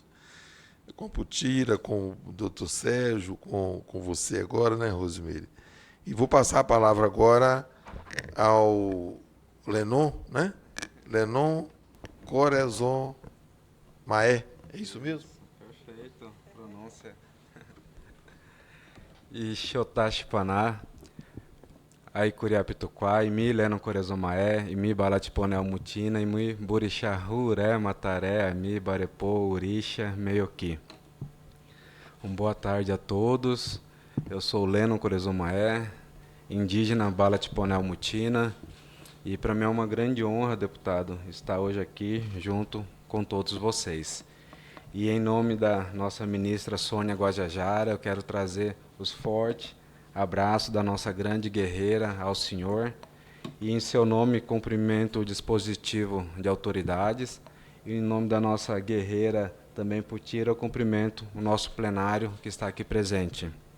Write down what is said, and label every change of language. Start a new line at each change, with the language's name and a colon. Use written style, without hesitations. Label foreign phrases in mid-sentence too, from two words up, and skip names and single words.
Portuguese: Com a Putira, com o doutor Sérgio, com você agora, né, Rosemary? E vou passar a palavra agora ao Lenon, né? Lenon Corazon Maé. É isso mesmo? Perfeito, pronúncia.
Umotína: E Xotashi Paná, Aikuriapituquá, Imi Lenon Corazon Maé, Imi Balatiponel Mutina, Imi Burixahu, Ré, Mataré, Imi Barepô, Urixa, Meioqui.
Portuguese: Boa tarde a todos. Eu sou o Lenon Corazon Maé, indígena Balatiponel Mutina, e para mim é uma grande honra, deputado, estar hoje aqui junto com todos vocês. E em nome da nossa ministra Sônia Guajajara, eu quero trazer os fortes abraços da nossa grande guerreira ao senhor, e em seu nome cumprimento o dispositivo de autoridades, e em nome da nossa guerreira também Putira, eu cumprimento o nosso plenário que está aqui presente.